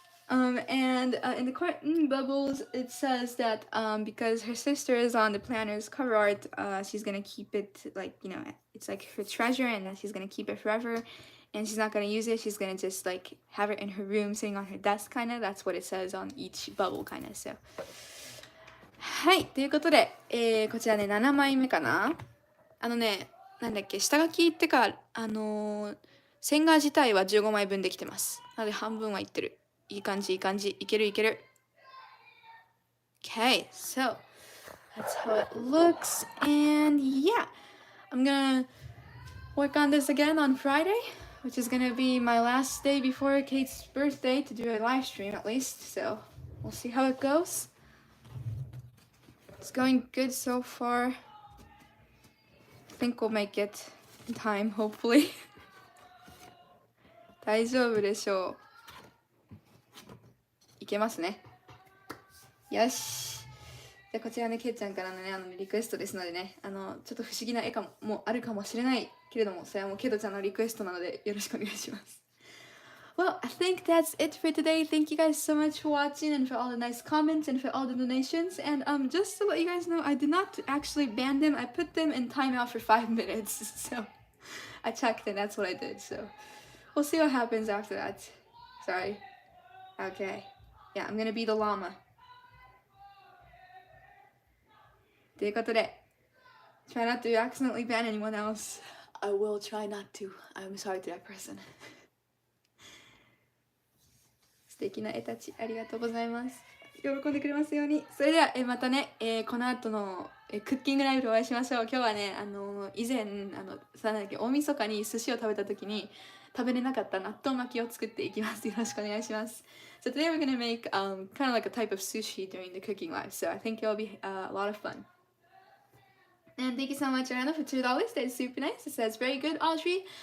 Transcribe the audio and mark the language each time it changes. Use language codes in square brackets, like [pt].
[en] And in the cartoon Bubbles, it says that because her sister is on the planner's cover art, she's gonna keep it like, you know, it's like her treasure, and that she's gonna keep it forever, and she's not gonna use it. She's gonna just like have it in her room, sitting on her desk, kind of. That's what it says on each bubble, kind of. [ja] So, はい、ということで、こちらね7枚目かな。なんだっけ、下書きってか線画自体は15枚分できてます。なので半分はいってる。いい感じ、いい感じ。いけるいける。 [en] Okay, so that's how it looks. And yeah, I'm gonna work on this again on Friday, which is gonna be my last day before Kate's birthday to do a live stream at least. So we'll see how it goes. It's going good so far. I think we'll make it in time, hopefully. [ja] 大丈夫でしょう。いけますね。よし。じゃあこちらね、ケイちゃんからのね、リクエストですのでね、ちょっと不思議な絵もあるかもしれないけれども、それはもうケイトちゃんのリクエストなのでよろしくお願いします。 [en] Well, I think that's it for today. Thank you guys so much for watching and for all the nice comments and for all the donations. And just to let you guys know, I did not actually ban them. I put them in timeout for 5 minutes. So I checked and that's what I did. So we'll see what happens after that. Sorry. Okay. Yeah, I'm gonna be the llama. [ja] ということで [en] try not to accidentally ban anyone else. I will try not to. I'm sorry to that person. [ja] 素敵な絵たちありがとうございます。喜んでくれますように。それではまたね、この後のクッキングライブでお会いしましょう。今日はね、以前大晦日に寿司を食べた時に食べれなかった納豆巻きを作っていきます。よろしくお願いします。 [en] So today we're gonna make kind of like a type of sushi during the cooking live. So I think it'll be a lot of fun. And thank you so much, Anna, for $2. That's super nice. It says very good, Audrey.